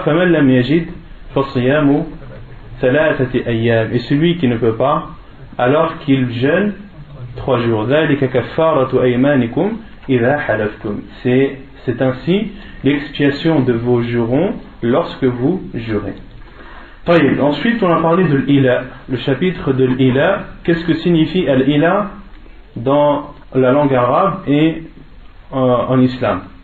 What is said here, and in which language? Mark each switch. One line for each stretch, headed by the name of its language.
Arabic: فمن لم يجد فصيام 3 أيام,
French: et celui qui ne peut pas, alors qu'il jeûne 3 jours.
Arabic: ذلك كفارة أيمانكم إذا حلفتم.
French: C'est ainsi l'expiation de vos jurons lorsque vous jurez. Ensuite, on a parlé de l'ila, le chapitre de l'ila. Qu'est-ce que signifie l'ila dans la langue arabe et en islam?